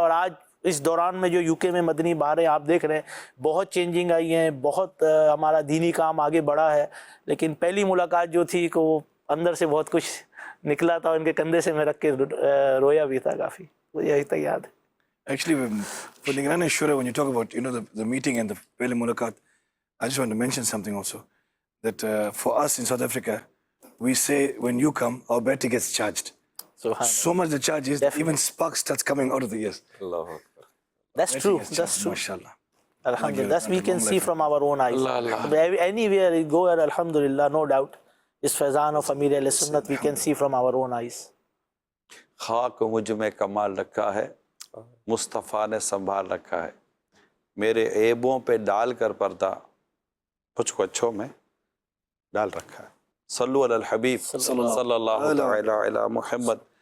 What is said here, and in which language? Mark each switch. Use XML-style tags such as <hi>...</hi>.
<hi>और आज इस दौरान में जो यूके में मदनी बहारें आप देख रहे हैं, बहुत चेंजिंग आई हैं, बहुत हमारा दीनी काम आगे बढ़ा है। लेकिन पहली मुलाकात जो थी कि वो अंदर से बहुत कुछ निकला था, उनके कंधे से मैं रख के रोया भी था काफ़ी, मुझे अभी तक याद है।</hi> <en>Actually, for Nigran Shura, when you talk about, you know, the meeting and the</en> <hi>Pele Mulakat,</hi> <en>I just want to mention something also. That for us in South Africa, we say when you come, our battery gets charged. So much the charge is that even sparks starts coming out of the ears.</en> <ar>अल्लाह अकबर।</ar> <en>That's true. That's true.</en> <ar>MashaAllah. Alhamdulillah.</ar> <en>That's we can see from our own eyes. Anywhere we go, Alhamdulillah, no doubt, is Faizan of Amir al-Sunnat, we can see from our own eyes.</en> <hi>खाक मुझ में कमाल रखा है, मुस्तफ़ा ने संभाल रखा है, मेरे ऐबों पे डाल कर पर्दा मुझको अच्छों में डाल रखा है।</hi> <ar>सल्लु अलल हबीब सल्लल्लाहु तआला अला मुहम्मद।</ar>